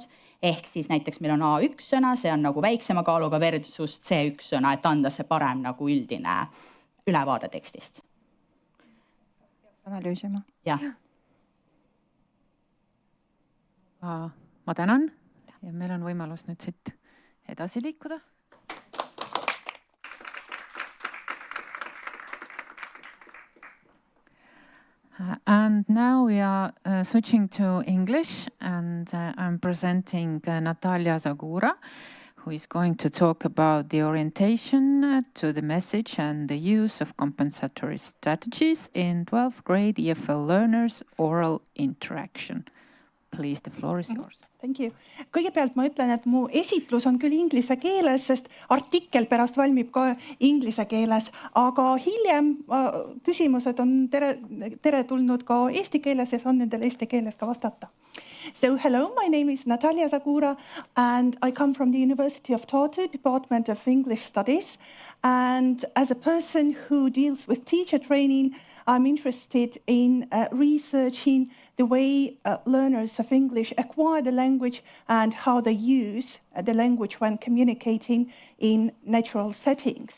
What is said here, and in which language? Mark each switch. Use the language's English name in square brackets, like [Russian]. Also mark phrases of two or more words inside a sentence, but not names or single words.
[Estonian] Ehk siis näiteks meil on A1 sõna, see on väiksema kaaluga versus C1 sõna, et anda see parem üldine ülevaade tekstist. Analüüsima. Jah. Ma tänan ja meil on võimalus nüüd siit edasi liikuda. [English] And now we are switching to English and I'm presenting Natalja Zagura, who is going to talk about the orientation to the message and the use of compensatory strategies in 12th grade EFL learners' oral interaction. Please, the floor is yours. Thank you. [Estonian] Kõigepealt ma ütlen, et mu esitlus on küll inglise keeles, sest artikkel pärast valmib ka inglise keeles, aga hiljem küsimused on tere tulnud ka eesti keeles ja saan nendele eesti keeles ka vastata. [English] So hello, my name is Natalja Zagura and I come from the University of Tartu, Department of English Studies. And as a person who deals with teacher training, I'm interested in researching the way learners of English acquire the language and how they use the language when communicating in natural settings.